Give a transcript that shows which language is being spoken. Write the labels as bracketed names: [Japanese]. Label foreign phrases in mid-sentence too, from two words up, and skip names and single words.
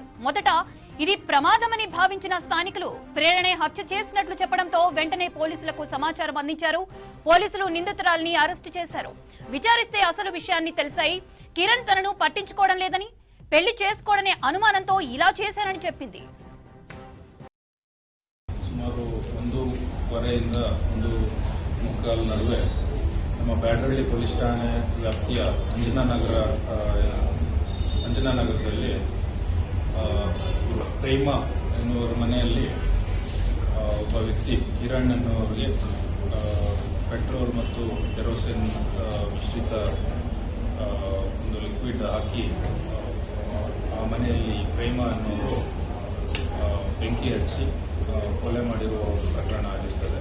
[Telugu] మొదట ఇది ప్రమాదమని భావించిన స్థానికులు ప్రేరణే హత్య చేసినట్లు చెప్పడంతో వెంటనే పోలీసులకు సమాచారం అందించారు. పోలీసులు నిందితురాలిని అరెస్టు చేశారు. విచారిస్తే అసలు విషయాన్ని తెలిసాయి. కిరణ్ తనను పట్టించుకోవడం లేదని, పెళ్లి చేసుకోవడనే అనుమానంతో ఇలా చేశానని చెప్పింది. [Kannada] ಸುಮಾರು 1:15 1:45 ನಡುವೆ ನಮ್ಮ ಬ್ಯಾಡರಳ್ಳಿ ಪೊಲೀಸ್ ಠಾಣೆ ವ್ಯಾಪ್ತಿಯ ಅಂಜನಾನಗರದಲ್ಲಿ ಪ್ರೇಮ ಎನ್ನುವರ ಮನೆಯಲ್ಲಿ ಒಬ್ಬ ವ್ಯಕ್ತಿ ಕಿರಣ್ ಎನ್ನುವರಿಗೆ ಪೆಟ್ರೋಲ್ ಮತ್ತು ಕೆರೋಸಿನ್ ಮಿಶ್ರಿತ ಒಂದು ಲಿಕ್ವಿಡ್ ಹಾಕಿ ಆ ಮನೆಯಲ್ಲಿ ಪ್ರೇಮ ಎನ್ನುವರು ಬೆಂಕಿ ಹಚ್ಚಿ ಕೊಲೆ ಮಾಡಿರುವ ಪ್ರಕರಣ ಆಗಿರುತ್ತದೆ.